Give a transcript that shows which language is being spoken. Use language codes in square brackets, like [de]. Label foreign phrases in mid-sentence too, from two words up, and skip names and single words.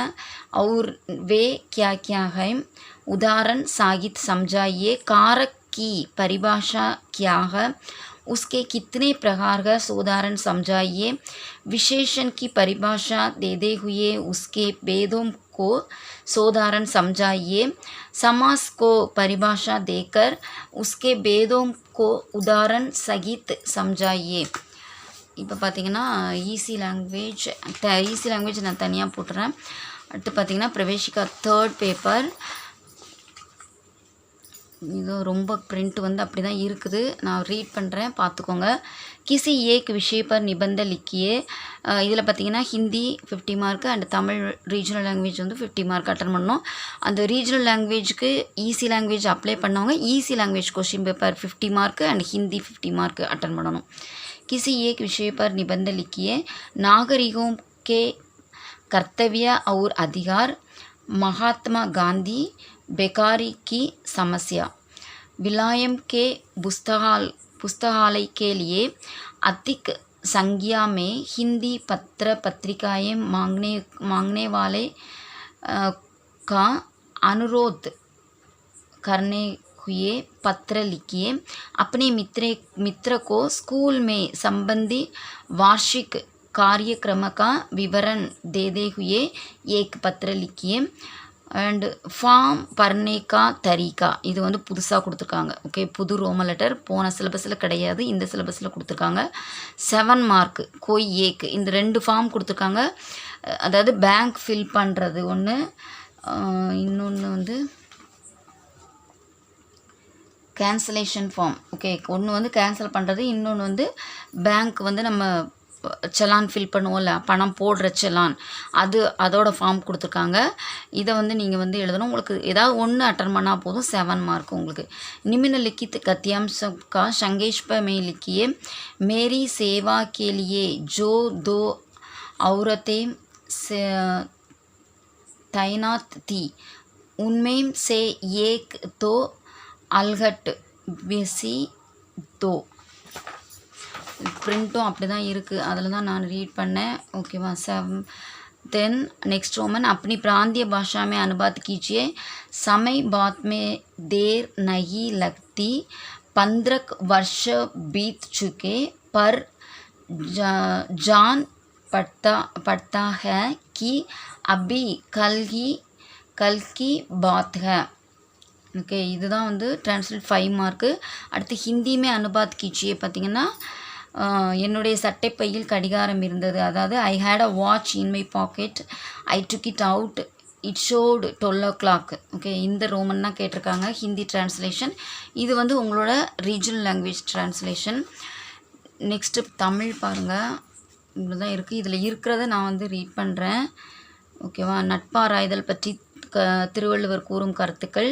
[hi] और वे क्या क्या हैं, उदाहरण सहित समझाइए, कारक की परिभाषा क्या है, उसके कितने प्रकार है, उदाहरण समझाइए, विशेषण की परिभाषा देते हुए उसके भेदों को उदाहरण समझाइए, समास को परिभाषा देकर उसके भेदों को उदाहरण सहित समझाइए। [ta] இப்போ பார்த்தீங்கன்னா [en] easy language [ta] நான் தனியாக போட்டுறேன். அடுத்து பார்த்தீங்கன்னா பிரவேசிகா 3rd பேப்பர். இது ரொம்ப பிரிண்ட் வந்து அப்படி தான் இருக்குது, நான் ரீட் பண்ணுறேன் பார்த்துக்கோங்க. [hi] किसी एक विषय पर निबंध लिखिए. [ta] இதில் பார்த்தீங்கன்னா ஹிந்தி 50 [en] mark and Tamil regional language [ta] வந்து 50 [en] mark attend [ta] பண்ணணும். அந்த [en] regional languageக்கு easy language apply [ta] பண்ணவங்க [en] easy language question paper 50 mark and Hindi 50 mark attend [ta] பண்ணணும். [hi] किसी एक विषय पर निबंध लिखिए, नागरिकों के कर्तव्य और अधिकार, महात्मा गांधी, बेकारी की समस्या, विलायम के पुस्तकालय के लिए अधिक संख्या में हिंदी पत्र पत्रिकाएं मांगने वाले का अनुरोध करने हुए पत्र लिखिए, अपने मित्र को स्कूल में संबंधी वार्षिक कार्यक्रम का विवरण देते हुए एक पत्र लिखिए, [ta] அண்ட் [hi] फॉर्म भरने का तरीका [ta] இது வந்து புதுசாக கொடுத்துருக்காங்க. ஓகே, புது ரோம லெட்டர் போன சிலபஸில் கிடையாது, இந்த சிலபஸில் கொடுத்துருக்காங்க. 7 மார்க் [hi] कोई एक [ta] இந்த 2 ஃபார்ம் கொடுத்துருக்காங்க. அதாவது பேங்க் ஃபில் பண்ணுறது ஒன்று, இன்னொன்று வந்து [en] cancellation form. [ta] ஓகே, ஒன்று வந்து கேன்சல் பண்ணுறது, இன்னொன்று வந்து பேங்க் வந்து நம்ம செலான் ஃபில் பண்ணுவோம்ல, பணம் போடுற செலான், அதோட ஃபார்ம் கொடுத்துருக்காங்க. இதை வந்து நீங்கள் வந்து எழுதணும். உங்களுக்கு ஏதாவது ஒன்று அட்டன் பண்ணால் போதும், 7 மார்க் உங்களுக்கு. [hi] निम्न लिखित गद्यांश का संक्षेप में लिखिए, मेरी सेवा के लिए जो 2 औरतें तैनात थी उनमें से एक तो अलगट बेसी 2. [ta] प्रिंटों அப்படி தான் இருக்குது, அதில் தான் நான் ரீட் பண்ணேன். ஓகேவா. [hi] 7 [en] then next Roman, [hi] अपनी प्रांतीय भाषा में अनुवाद कीजिए, समय बात में देर नहीं लगती, 15 वर्ष बीत चुके पर जान पड़ता है कि अभी कल की बात है. [ta] ஓகே, இதுதான் வந்து டிரான்ஸ்லேட் 5 மார்க்கு. அடுத்து [hi] हिंदी में अनुवाद कीजिए [ta] பார்த்தீங்கன்னா, என்னுடைய சட்டைப்பையில் கடிகாரம் இருந்தது, அதாவது [en] I had a watch in my pocket, I took it out, it showed 12 o'clock. [ta] ஓகே, இந்த ரோமன் தான் கேட்டிருக்காங்க [en] Hindi translation. [ta] இது வந்து உங்களோட [en] regional language translation. [ta] நெக்ஸ்ட்டு தமிழ் பாருங்கள், இவ்வளோ தான் இருக்குது. இதில் இருக்கிறத நான் வந்து ரீட் பண்ணுறேன். ஓகேவா. நட்பாராய்தல் பற்றி திருவள்ளுவர் கூறும் கருத்துக்கள்.